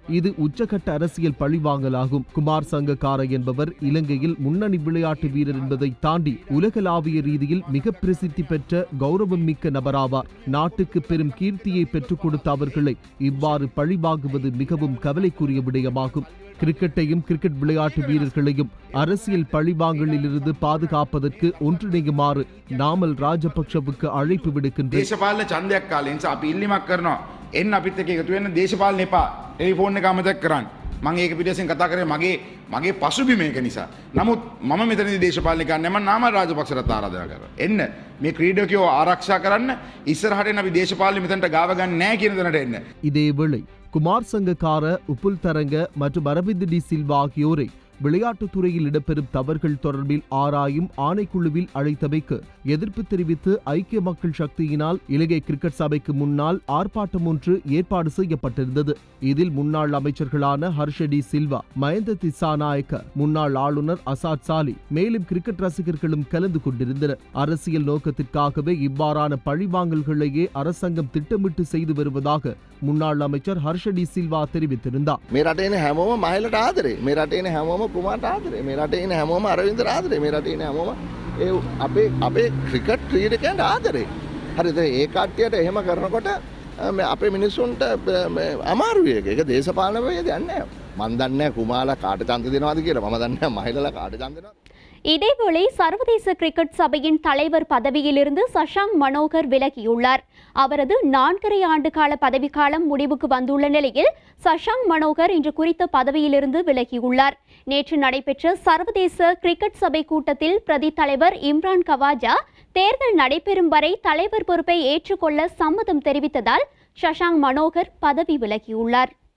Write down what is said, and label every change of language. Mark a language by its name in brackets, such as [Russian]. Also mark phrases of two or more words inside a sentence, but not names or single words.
[Tamil] இது உச்சகட்ட அரசியல் பழிவாங்கலாகும். குமார் சங்கக்கார என்பவர் இலங்கையில் முன்னணி விளையாட்டு வீரர் என்பதை தாண்டி உலகளாவிய ரீதியில் மிக பிரசித்தி பெற்ற கௌரவம் மிக்க நபராவார். நாட்டுக்கு பெரும் கீர்த்தியை பெற்றுக் கொடுத்த அவர்களை இவ்வாறு பழிவாங்குவது மிகவும் கவலைக்குரிய விடயமாகும். கிரிக்கெட்டையும் கிரிக்கெட் விளையாட்டு வீரர்களையும் அரசியல் பழிவாங்கலிலிருந்து பாதுகாப்பதற்கு ஒன்றிணையுமாறு நாமல் ராஜபக்ஷவுக்கு அழைப்பு விடுக்கின்றேன். [Sinhala] දේශපාලන ඡන්දයක් කාලේ නිසා අපි ඉල්ලීමක් කරනවා. එන්න අපිත් එක්ක එකතු වෙන්න දේශපාලන එපා. ටෙලිෆෝන් එක අමතක කරන්න. මම ඒක පිටියෙන් කතා කරේ මගේ පසුබිම මේක නිසා. නමුත් මම මෙතනදී දේශපාලන ගන්න මම නාමල් රාජපක්ෂට ආරාධනා කරනවා. එන්න මේ ක්‍රීඩකයෝ ආරක්ෂා කරන්න ඉස්සරහට එන්න අපි දේශපාලන මෙතනට ගාව ගන්න නැහැ කියන දණට එන්න. [Tamil] இதேவேளை குமார் சங்கக்கார, உப்புல்தரங்க மற்றும் அரவிந்த் டி சில்வா ஆகியோரை விளையாட்டுத் துறையில் இடம்பெறும் தவறுகள் தொடர்பில் ஆராயும் ஆணைக்குழுவில் அழைத்தமைக்கு எதிர்ப்பு தெரிவித்து ஐக்கிய மக்கள் சக்தியினால் இலங்கை கிரிக்கெட் சபைக்கு முன்னால் ஆர்ப்பாட்டம் ஒன்று ஏற்பாடு செய்யப்பட்டிருந்தது. இதில் முன்னாள் அமைச்சர்களான ஹர்ஷ டி சில்வா, மஹிந்த திசாநாயக்க, முன்னாள் ஆளுநர் அசாத் சாலி, மேலும் கிரிக்கெட் ரசிகர்களும் கலந்து கொண்டிருந்தனர். அரசியல் நோக்கத்திற்காகவே இவ்வாறான பழிவாங்கல்களையே அரசாங்கம் திட்டமிட்டு செய்து வருவதாக முன்னாள் அமைச்சர் ஹர்ஷ டி சில்வா தெரிவித்திருந்தார். [Sinhala] මේ රටේ ඉන්න හැමෝම මහලට ආදරේ. මේ රටේ ඉන්න හැමෝම කුමාරට ආදරේ. මේ රටේ ඉන්න හැමෝම අරවින්දට ආදරේ. මේ රටේ ඉන්න හැමෝම ඒ අපේ ක්‍රිකට් ක්‍රීඩකයන්ට ආදරේ. හරිද? ඒ කට්ටියට එහෙම කරනකොට අපේ මිනිස්සුන්ට අමාරුයි ඒක. ඒක දේශපාලන වේදයක් නෑ. මන් දන්නේ නැහැ කුමාරලා කාට ඡන්ද දෙනවද කියලා. මම දන්නේ නැහැ මහලලා කාට ඡන්ද දෙනවද. [Tamil] இதேவேளை சர்வதேச கிரிக்கெட் சபையின் தலைவர் பதவியிலிருந்து சஷாங்க் மனோகர் விலகியுள்ளார். அவரது 4.5 ஆண்டு கால பதவிக்காலம் முடிவுக்கு வந்துள்ள நிலையில் சஷாங்க் மனோகர் இன்று குறித்த பதவியிலிருந்து விலகியுள்ளார். நேற்று நடைபெற்ற சர்வதேச கிரிக்கெட் சபை கூட்டத்தில் பிரதி தலைவர் இம்ரான் கவாஜா தேர்தல் நடைபெறும் வரை தலைவர் பொறுப்பை ஏற்றுக்கொள்ள சம்மதம் தெரிவித்ததால் சஷாங்க் மனோகர் பதவி விலகியுள்ளார்.